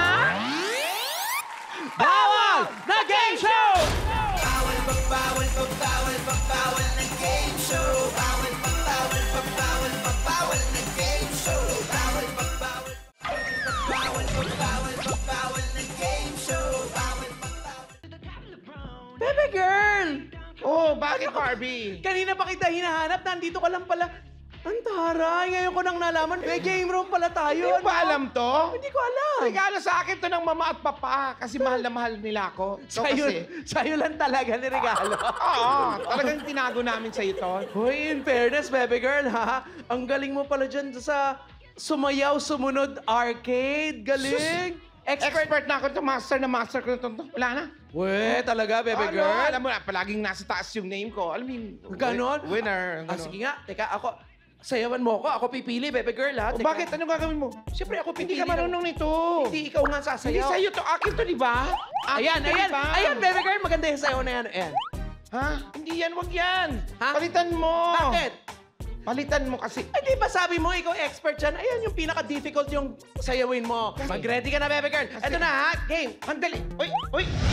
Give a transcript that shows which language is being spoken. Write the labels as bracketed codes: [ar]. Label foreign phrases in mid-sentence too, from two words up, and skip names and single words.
[tl] Bawal na Game Show! Bawal na game show. Bawal na game show. Bawal na game show. Baby girl! Oh, bakit, Barbie? Kanina pa kita hinahanap, nandito ka lang pala. Ang taray, ngayon ko nang nalaman, may game room pala tayo. Hindi ba alam to? Hindi ko alam. Regalo sa akin to ng mama at papa kasi mahal na mahal nila ako. Sa'yo lang talaga ni regalo. Oo, talagang tinago namin sa'yo to. Hoy, [en] in fairness, baby girl, [tl] ha? Ang galing mo pala dyan sa sumayaw, sumunod, arcade. Galing. Expert na ako ito. Master ko na ito. Wala na. Weh, talaga, [en] baby girl? [tl] Alam mo na, palaging nasa taas yung name ko. Alam mo yung... Ganon? Winner. Sige nga, teka, sayawan mo ako pipili, [en] baby girl, [tl] ha? O bakit? Anong gagawin mo? Siyempre, ako pipili. Hindi ka marunong nito. Hindi, ikaw nga sasayaw. Hindi sa'yo to. Akin to, di ba? Ayan, [en] baby girl, [tl] maganda yung sayaw na yan. Ayan. Ha? Hindi yan, wag yan. Ha? Palitan mo. Bakit? Palitan mo kasi. Ay, di ba sabi mo, ikaw expert dyan? Ayan yung pinaka-difficult yung sayawin mo. Mag-ready ka na, [en] baby girl. [tl] Ito na, ha? Game. Handali. Uy.